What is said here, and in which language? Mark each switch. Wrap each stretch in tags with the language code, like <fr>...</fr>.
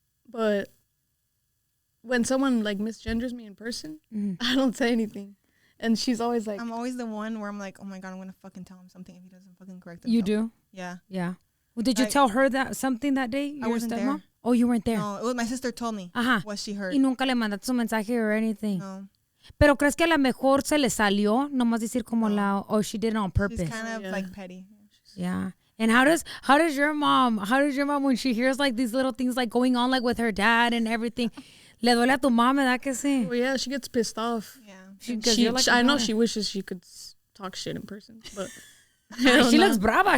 <en>But when someone like misgenders me in person, I don't say anything. And she's always like... I'm always the one where I'm like, oh my God, I'm going to fucking tell him something if he doesn't fucking correct You himself. do? Yeah. Yeah. Well, did you tell her that something that day? I wasn't there. Oh, you weren't there. No, it was my sister told me what she heard.</en> <es>Y nunca le mandaste un mensaje</es> <en>or anything. No.</en> <es>Pero crees que a lo mejor se le salió, nomás decir como</es> <en>or she did it on purpose. She's kind of like petty. Yeah. And how does your mom when she hears like these little things like going on like with her dad and everything,</en> <es>le duele a tu mom, ¿verdad que sí?</es> <en>Oh yeah, she gets pissed off. Yeah. I know she wishes she could talk shit in person, but she looks brava.</en>